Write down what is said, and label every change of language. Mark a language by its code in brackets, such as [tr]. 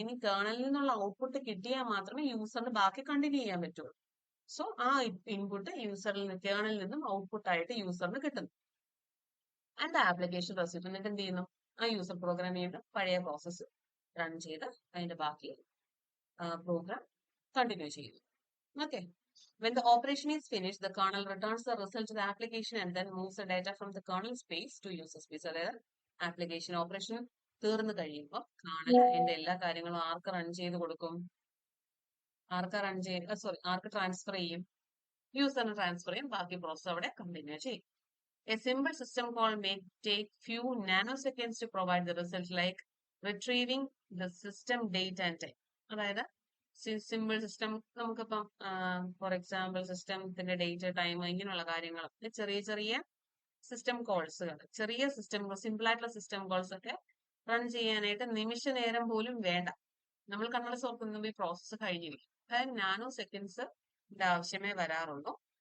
[ml] ഇനി കേർണലിൽ നിന്നുള്ള ഔട്ട്പുട്ട് കിട്ടിയാൽ മാത്രമേ യൂസറിന് ബാക്കി കണ്ടിന്യൂ ചെയ്യാൻ പറ്റുള്ളൂ. സോ ആ ഇൻപുട്ട് കേർണലിൽ നിന്നും ഔട്ട്പുട്ട് ആയിട്ട് യൂസറിന് കിട്ടുന്നു. [en] And the application receipt. [ml] എന്നിട്ട് എന്ത് ചെയ്യുന്നു? ആ യൂസർ പ്രോഗ്രാം ചെയ്യുന്ന പഴയ പ്രോസസ്സ് റൺ ചെയ്ത് അതിന്റെ ബാക്കി പ്രോഗ്രാം കണ്ടിന്യൂ ചെയ്യുന്നു. [en] Okay. When the operation is finished, the kernel returns the result to the application and then moves the data from the kernel space to user space. [ml] അതായത് application operation തീർന്നു കഴിയുമ്പോൾ kernel അതിന്റെ എല്ലാ കാര്യങ്ങളും ആർക്ക് run ചെയ്ത് കൊടുക്കും? ആർക്ക് transfer ചെയ്യും? യൂസറിന് transfer ചെയ്യും. ബാക്കി പ്രോസസ് അവിടെ കണ്ടിന്യൂ ചെയ്യും. [en] A simple system call may take few nanoseconds to provide the result, like retrieving the system date and time. [ml] അതായത് സിമ്പിൾ സിസ്റ്റം നമുക്കിപ്പം ഫോർ എക്സാമ്പിൾ സിസ്റ്റത്തിന്റെ ഡേറ്റ് ടൈം ഇങ്ങനെയുള്ള കാര്യങ്ങൾ ചെറിയ ചെറിയ സിസ്റ്റം കോൾസുകൾ, സിമ്പിൾ ആയിട്ടുള്ള സിസ്റ്റം കോൾസ് ഒക്കെ റൺ ചെയ്യാനായിട്ട് നിമിഷ നേരം പോലും വേണ്ട. നമ്മൾ കണ്ണട ഓർക്കുമ്പോൾ ഈ പ്രോസസ്സ് കഴിഞ്ഞിരിക്കും. അതായത് നാനോ സെക്കൻഡ്സ് ആവശ്യമേ വരാറുള്ളൂ.